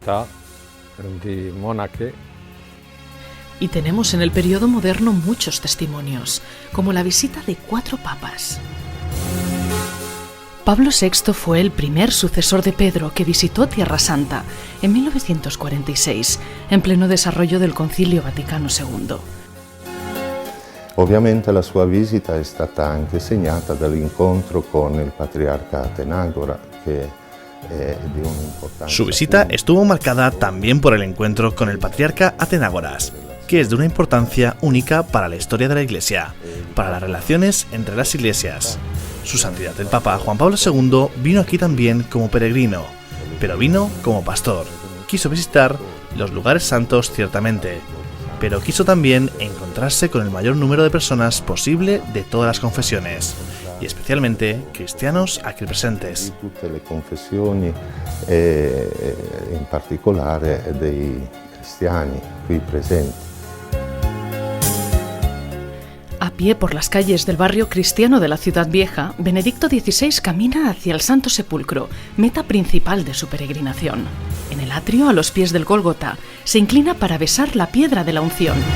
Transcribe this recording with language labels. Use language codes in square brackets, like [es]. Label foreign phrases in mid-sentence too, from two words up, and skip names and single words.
[es] Y tenemos en el periodo moderno muchos testimonios, como la visita de 4 papas. Pablo VI fue el primer sucesor de Pedro que visitó Tierra Santa en 1946, en pleno desarrollo del Concilio Vaticano II. [it] Ovviamente la sua visita è stata anche segnata dall'incontro con il patriarca Atenagora, che [es] Su visita estuvo marcada también por el encuentro con el patriarca Atenágoras, que es de una importancia única para la historia de la Iglesia, para las relaciones entre las iglesias. Su santidad el Papa Juan Pablo II vino aquí también como peregrino, pero vino como pastor. Quiso visitar los lugares santos ciertamente, pero quiso también encontrarse con el mayor número de personas posible de todas las confesiones, y especialmente cristianos aquí presentes. [it] Tutte le confessioni e in particolare dei cristiani qui presenti. [es] A pie por las calles del barrio cristiano de la Ciudad Vieja, Benedicto XVI camina hacia el Santo Sepulcro, meta principal de su peregrinación. En el atrio, a los pies del Gólgota, se inclina para besar la piedra de la unción.